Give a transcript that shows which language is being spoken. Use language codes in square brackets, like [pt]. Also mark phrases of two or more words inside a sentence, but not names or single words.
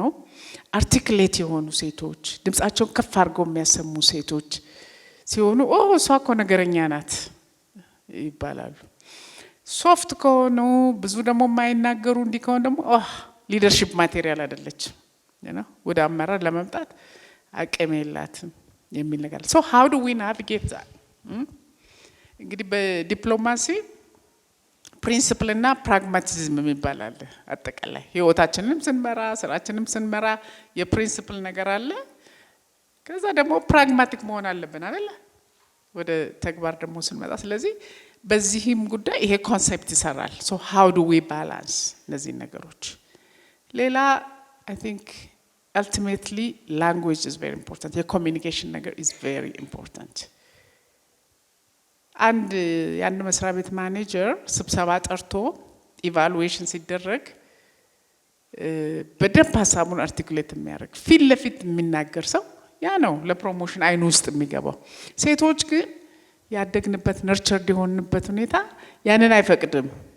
[am] አርቲክሌት የሆኑ ሴቶች ድምጻቸውን ከፍ አድርገው የሚያሰሙ ሴቶች ሲሆኑ እሷ እኮ ነገረኛ ናት ይባላሉ። ሶፍት ከሆኑ ብዙ ደግሞ የማይናገሩ እንዲህ ከሆነ ደግሞ [en] leadership material [am] አይደለችም ወደ አመራር ለመምጣት አቅም የላትም የሚል ነገር [en] so how do we navigate that? [am] እንግዲህ በዲፕሎማሲ ፕሪንሲፕል እና ፕራግማቲዝም የሚባል አለ። አጠቃላይ ህይወታችንንም ስንመራ ስራችንንም ስንመራ የፕሪንሲፕል ነገር አለ። ከዛ ደግሞ ፕራግማቲክ መሆን አለብን አይደል? ወደ ተግባር ደግሞ ስንመጣ ስለዚህ በዚህም ጉዳይ ይሄ ኮንሴፕት ይሰራል። [en] so how do we balance [am] እነዚህ ነገሮች? [en] ሌላ I think ultimately language is very important. [am] የኮሚኒኬሽን ነገር [en] is very important. [am] የአንድ መስሪያ ቤት ማኔጀር ስብሰባ ጠርቶ ኢቫሉዌሽን ሲደረግ በደንብ ሀሳቡን አርቲኩሌት የሚያደርግ ፊት ለፊት የሚናገር ሰው ያ ነው ለፕሮሞሽን አይኑ ውስጥ የሚገባው። ሴቶች ግን ያደግንበት ነርቸርድ የሆንበት ሁኔታ ያንን አይፈቅድም።